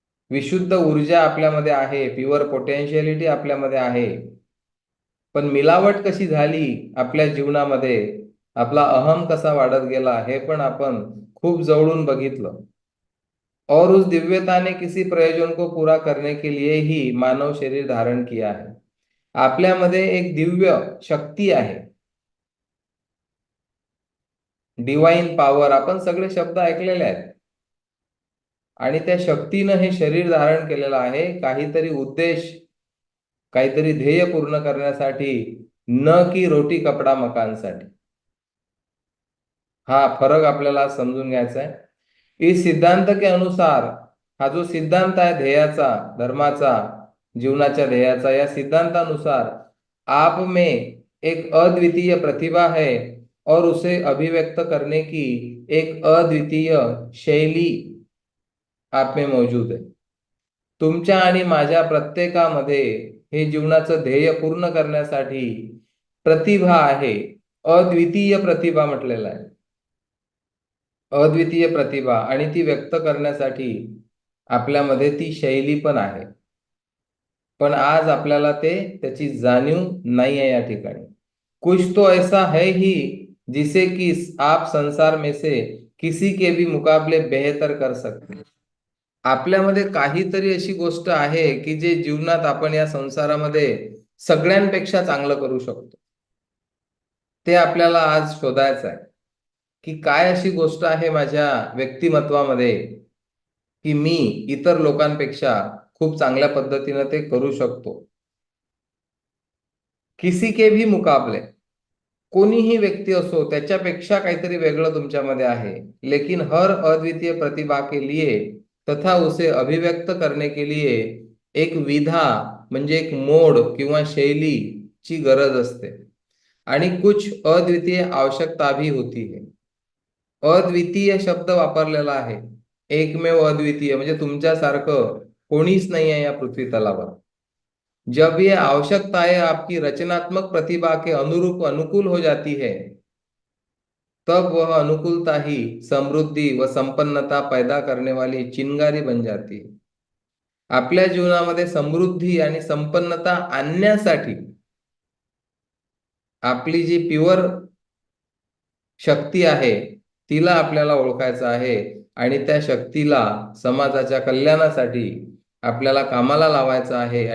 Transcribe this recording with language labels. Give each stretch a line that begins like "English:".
Marathi: विशुद्ध ऊर्जा आपल्यामध्ये आहे, प्युअर पोटेन्शियलिटी आपल्यामध्ये आहे, पण मिलावट कशी झाली आपल्या जीवनामध्ये, आपला अहम कसा वाढत गेला हे पण आपण खूप जवळून बघितलं.
Hindi: और उस दिव्यता ने किसी प्रयोजन को पूरा करने के लिए ही मानव शरीर धारण किया है.
Marathi: आपल्यामध्ये एक दिव्य शक्ती आहे, डिवाइन पॉवर, आपण सगळे शब्द ऐकलेले आहेत. आणि त्या शक्तीनं हे शरीर धारण केलेलं आहे काहीतरी उद्देश काहीतरी ध्येय पूर्ण करण्यासाठी, न की रोटी कपडा मकानसाठी. हा फरक आपल्याला समजून घ्यायचा आहे.
Hindi: इस सिद्धांत के अनुसार,
Marathi: हा जो सिद्धांत आहे ध्येयाचा, धर्माचा, जीवनाच्या ध्येयाचा, या सिद्धांतानुसार
Hindi: आप में एक अद्वितीय प्रतिभा है और उसे अभिव्यक्त करने की एक अद्वितीय शैली आप में मौजूद है.
Marathi: तुमच्या आणि माझ्या प्रत्येकामध्ये हे जीवनाचं ध्येय पूर्ण करण्यासाठी प्रतिभा आहे. अद्वितीय प्रतिभा म्हटलेला आहे. अद्वितीय प्रतिभा, आणि ती व्यक्त करण्यासाठी आपल्यामध्ये ती शैली पण आहे. पण आज आपल्याला त्याची जाणीव नाही आहे या ठिकाणी.
Hindi: कुछ तो ऐसा है ही जिसे कि आप संसार में से किसी के भी मुकाबले बेहतर कर सकते.
Marathi: आपल्यामध्ये काहीतरी अशी गोष्ट आहे की जे जीवनात आपण या संसारामध्ये सगळ्यांपेक्षा चांगलं करू शकतो. ते आपल्याला आज शोधायचं आहे की काय अशी गोष्ट आहे माझ्या व्यक्तिमत्वामध्ये की मी इतर लोकांपेक्षा खूप चांगल्या पद्धतीने ते करू शकतो.
Hindi: किसी के भी मुकाबले,
Marathi: कोणीही व्यक्ती असो त्याच्यापेक्षा काहीतरी वेगळं तुमच्यामध्ये आहे.
Hindi: लेकिन हर अद्वितीय प्रतिभा के लिए तथा उसे अभिव्यक्त करने के लिए एक विधा
Marathi: म्हणजे एक मोड किंवा शैलीची गरज असते, आणि
Hindi: कुछ अद्वितीय आवश्यकता भी होती है.
Marathi: अद्वितीय शब्द वापरलेला आहे. एकमेव अद्वितीय म्हणजे तुमच्यासारखं कोणीच नाही आहे या पृथ्वी तलावर.
Hindi: जब ये आवश्यकताएं आपकी रचनात्मक प्रतिभा के अनुरूप अनुकूल हो जाती है, तब वह अनुकूलता ही समृद्धी व संपन्नता पैदा करने वाली चिंगारी बन जाती है.
Marathi: आपल्या जीवनामध्ये समृद्धी आणि संपन्नता आणण्यासाठी आपली जी प्युअर शक्ती आहे तिला आपल्याला ओळखायचं आहे, आणि त्या शक्तीला समाजाच्या कल्याणासाठी आपल्याला कामाला लावायचं आहे.